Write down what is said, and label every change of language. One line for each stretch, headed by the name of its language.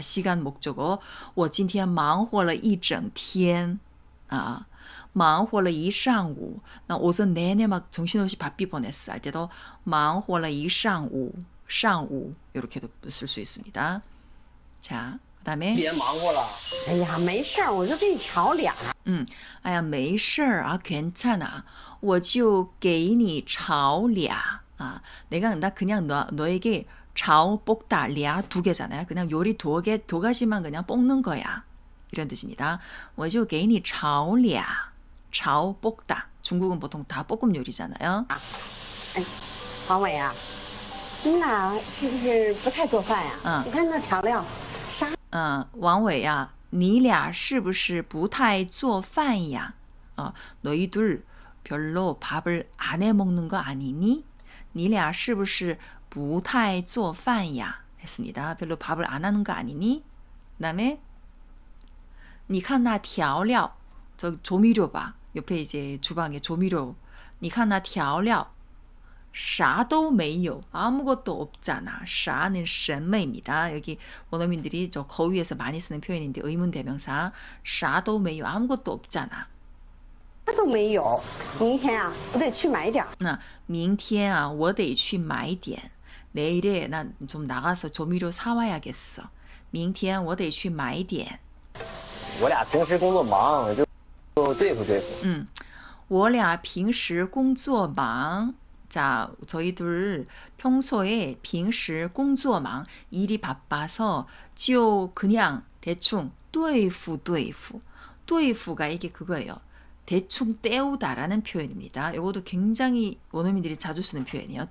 Korean: 시간 목적어.
Chinese: 我今天忙活了一整天. 忙活了一上午.
Korean: 나 오전 내내 막 정신없이 바삐 보냈어. 할 때도
Chinese: 忙活了一上午.
Korean: 上午 이렇게도 쓸 수 있습니다. 자, 그다음에
Chinese: 别忙活了。哎呀，没事儿，我就给你炒俩。 아야, 没事儿,
Korean: 괜찮아.
Chinese: 我就给你炒俩.
Korean: 나 그냥 너에게 炒 볶다, 랴 두 개잖아요. 그냥 요리 두 가지만 그냥 볶는 거야. 이런 뜻입니다.
Chinese: 我就给你炒俩.
Korean: 炒 볶다. 중국은 보통 다 볶음 요리잖아요.
Chinese: 哎，王伟啊，你俩是不是不太做饭呀？你看那调料，啥？王伟啊, 你俩是不是不太做饭呀?
Korean: 너희들 별로 밥을 안 해 먹는 거 아니니?
Chinese: 你俩是不是不太做饭呀?
Korean: 했습니다. 별로 밥을 안 하는 거 아니니? 그다음에
Chinese: 你看那调料,
Korean: 저 조미료 봐. 옆에 이제 주방에 조미료.
Chinese: 你看那调料, 啥都没有.
Korean: 아무것도 없잖아. 啥는 什么입니다. 여기 원어민들이 저 거위에서 많이 쓰는 표현인데 의문 대명사.
Chinese: 啥都没有.
Korean: 아무것도 없잖아.
Chinese: 啥都没有。明天啊，我得去买点儿。那明天啊，我得去买点.
Korean: 내일에 난 좀 나가서 조미료 사와야겠어.
Chinese: 明天我得去买点. 我俩平时工作忙，就对付对付。我俩平时工作忙.
Korean: 자, 저희들 평소에
Chinese: 平时工作忙,
Korean: 일이 바빠서 就 그냥 대충
Chinese: 对付对付.
Korean: 对付가 이게 그거예요. 대충 때우다라는 표현입니다. 이것도 굉장히 원어민들이 자주 쓰는 표현이에요.